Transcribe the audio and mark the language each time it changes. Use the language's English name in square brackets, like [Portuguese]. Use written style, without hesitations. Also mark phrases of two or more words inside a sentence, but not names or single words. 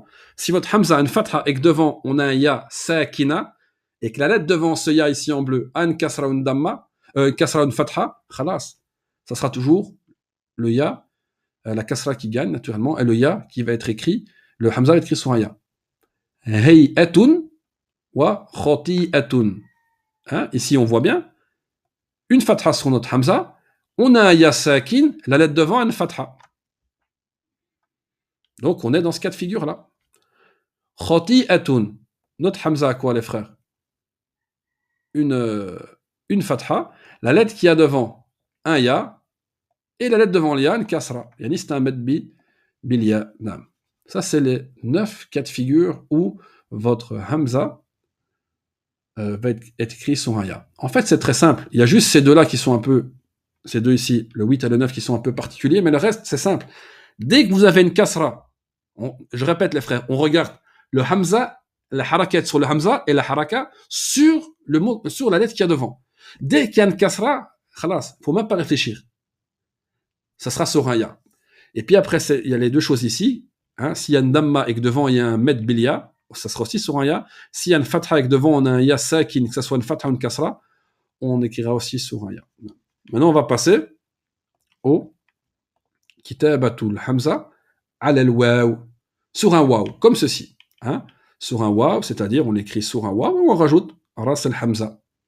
[French] Si votre hamza a une fatha et que devant on a un [Arabic] ياء ساكنة [French] et que la lettre devant ce ya ici en bleu a une kasra ou une damma, kasra ou une fatha, khalas, ça sera toujours le ya, la kasra qui gagne naturellement, et le ya qui va être écrit, le hamza va être écrit sur un ya. [Arabic] هيئةٌ وخطيئةٌ. [French] Hein, ici on voit bien, une fatha sur notre hamza, on a un [Arabic] ياء ساكن, [French] la lettre devant a une fatha. Donc on est dans ce cas de figure là. Khati'atun. Notre hamza a quoi les frères? Une fatha, la lettre qui a devant un ya, et la lettre devant le ya, une kasra. Yani c'est un [Arabic] مد بالياء. [French] Ça c'est les 9 cas de figure où votre hamza va être écrit sur un ya. En fait c'est très simple. Il y a juste ces deux-là qui sont un peu, ces deux ici, le 8 et le 9 qui sont un peu particuliers, mais le reste c'est simple. Dès que vous avez une kasra, je répète les frères, on regarde le hamza, la harakat sur le hamza et la haraka sur la lettre qu'il y a devant. Dès qu'il y a une kasra, khalas, faut même pas réfléchir. Ça sera sur un ya. Et puis après, il y a les deux choses ici. Hein, s'il y a une damma et que devant il y a un [Arabic] مد بالياء, [French] ça sera aussi sur un ya. S'il y a une fatha et que devant on a un [Arabic] ياء ساكن, [French] que ce soit une fatha ou une kasra, on écrira aussi sur un ya. Maintenant, on va passer au [Arabic] كتابة الهمزة على الواو, [French] sur un waw, comme ceci. Hein, sur un waw, c'est-à-dire on écrit sur un waw ou on rajoute [Arabic] رأس الهمزة.